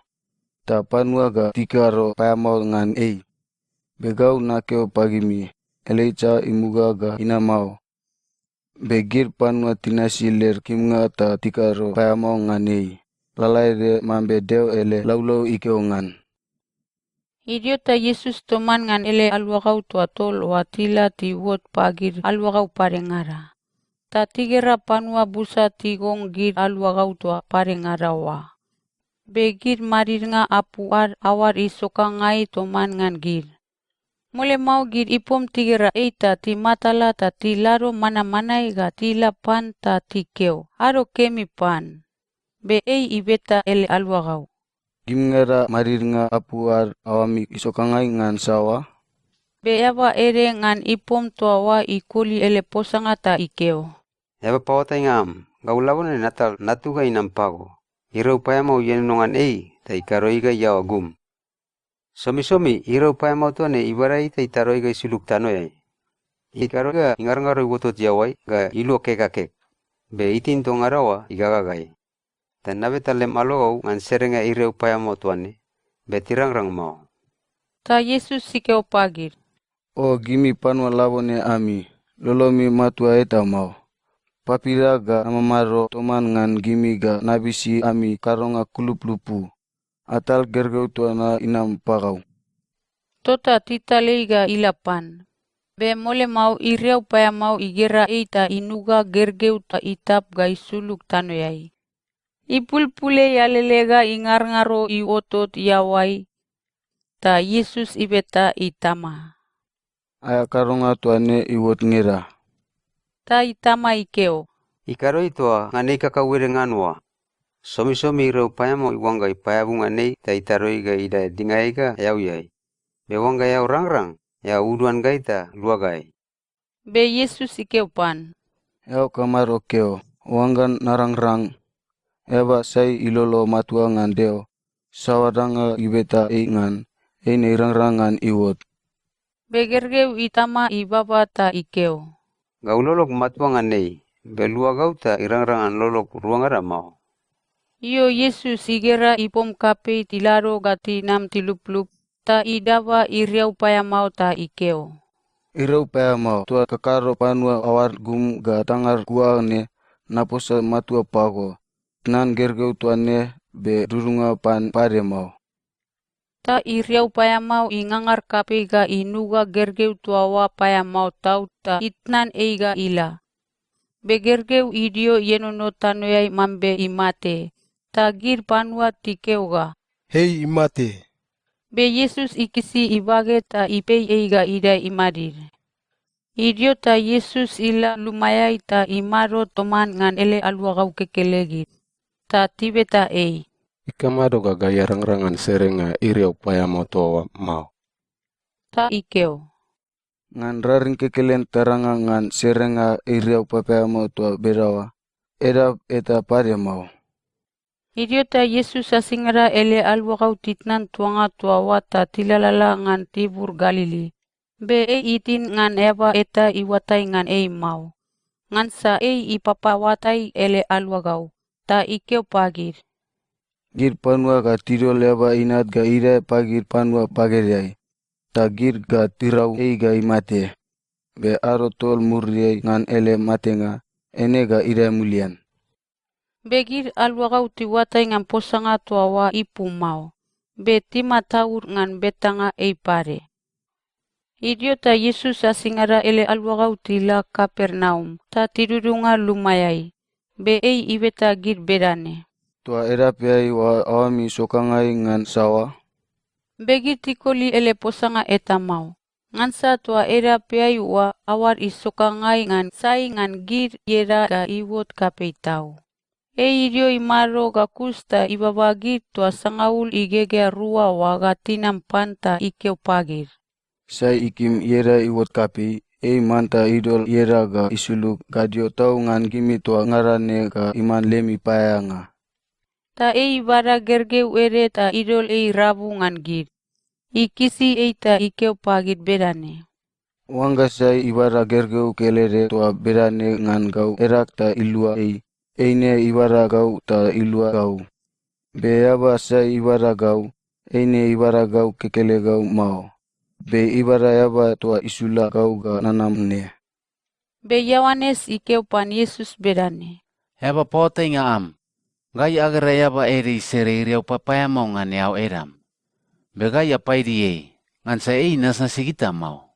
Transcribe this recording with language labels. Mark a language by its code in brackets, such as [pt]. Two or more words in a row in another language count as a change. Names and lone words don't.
[mmt] Ta panua ga tikaro payamau ngan Begau na keo pagimi. Elijah imuga ga ina mau. Begir panua tinasi ler kimnga ta tikaro payamau nganei. Lalai de mambe deo ele laulau ikeo ngan. Idio ta Yesus toman ngan ele alwagau tua tol wa tila ti wot pagir alwagau parengara. Ta tigera panua busa tigong gir alwagau tua parengara wa. Begir marir nga apuar awar isoka ngai toman ngan gir. Mole mau gir ipom tigera eita ti matala ta ti laro mana-manai ga tila pan ta ti keo. Aro kemi pan. Be ei ibeta ele alwagau. Gimngera marir nga apuar awami isokangai ngan sawa. Be yaba ere ngan ipom tua wa ikuli ele posanga ta ikeo. Yaba pawata ngam, gaulawon ni natal natuga inampago. Ira upaya mau yenongan ta ikaroiga yawa gum. Somi-somi ira upaya mau tuane ibarai ta itaroiga isuluk tanoyai. Ikaroiga ingar-ngaroi wotot yawai ga ilu kekakek. Be itin tongarawa igagagai. Dan nabe talem alogau ngan serenga ira upaya mau tuane. Be tirang-rang mau. Ta Yesus sikeo pagir. O gimi panua labone ami. Lolomi matua eta mau. Papira ga amamaro toman ngan gimi ga nabisi ami karonga kulup lupu. Atal gergeu tuana inam pagau. Tota titalei ga ilapan. Be mole mau iriau paya mau igera eita inuga gergeu ta itap ga isuluk tanoyai. Ipulpule yalelega ingar-ngaro iotot yawai. Ta Yesus ibeta itama. Aya karonga tuane iwot ngira. Ta itama ikeo. Ikaroi tua nganei kakawere nganwa. Somi-somi ira upaya mau iwanga ipaya bunga nei ta itaroi ga ida dingai ga yau yai. Be wanga yau rang-rang ya uduan gaita luagai. Be Yesus ikeo pan. Yau kamaro keo. Wangan narang-rang. Eba sai ilolo matua ngan deo. Sawadanga ibeta ngan. Eine irang-rangan iwot. Be gergeu itama ibaba ta ikeo. Gaulolok matua nganei. Be luagau ta irang-rangan lolok ruangara mau. Iyo Yesus igera ipom kape tilaro gati nam tiluplup. Ta idava iriau paya mau ta ikeo. Irau paya mau. Tua kakaro panua awar gum ga tangar gua ne. Naposa matua pago. Nan gergeu tuane be durunga pan pare mau. Ta iriau paya mau ingangar kape ga inuga gergeu tuawa paya mau tau ta itnan eiga ila. Be gergeu idio yenono tanoyai mambe imate. Ta gir panua tikeo ga. Hei imate. Be Yesus ikisi ibage ta ipei eiga ida imadir. Idio ta Yesus ila lumayai ta imaro toman ngan ele alwagau kekelegit. Ta tibeta ei. Ikamado ga gaya rang-rangan serenga iriau paya mau toa mau. Ta ikeo. Ngan raring kekelen teranga ngan serenga iriau paya mau toa berawa. Edap eta pare mau. Idio ta Yesus asingara ele alwagau titnan tuanga tuawa ta tilalala ngan tibur Galili. Be itin ngan eba eta iwatai ngan mau. Ngan sa ipapawatai ele alwagau. Ta ikeo pagir. Gir panua ga tiro leba inat ga ira pagir panua pageriai. Ta gir ga tirau ga imate. Be aro tol muriai ngan ele matenga. Ene ga ira mulian. Begir alwagau tiwatai ngan posanga tuawa ipu mau. Be tima taur ngan betanga pare. Idio ta Yesus asingara ele alwagau tila Kapernaum. Ta tidurunga lumayai. Be ibeta gir berane. Tua erapiai wa awami sokangai ngan sawa. Begir tikoli ele posanga eta mau. Ngansa tua erapiai wa awar isokangai ngan sai ngan gir yera ga iwot kapeitau. Idio imaro ga kusta ibabagir tua sangaul igege rua wa gatinam panta ikeo pagir. Sai ikim yera iwot kapi. Manta idol yera ga isuluk gadio tau ngan gimi tua ngarane ga iman lemi payanga. Ta bara gergeu ere ta idol rabu ngan gir. Ikisi ta ikeo pagir berane. Wanga sai ibara gergeu kelere tua berane ngan gau erak ta ilua eine ibara gau ta ilua gau. Beaba sai ibara gau, eine ibara gau kekele gau mau. be ibara yaba tua isula kau ga nanam ne. Be Yohanes ikeu pan Yesus bedane. Yaba pote nga am. Gai agara yaba eri sere riau papaya mau ngan yau eram. Be gai apai die. Ngan sa nasa sigita mau.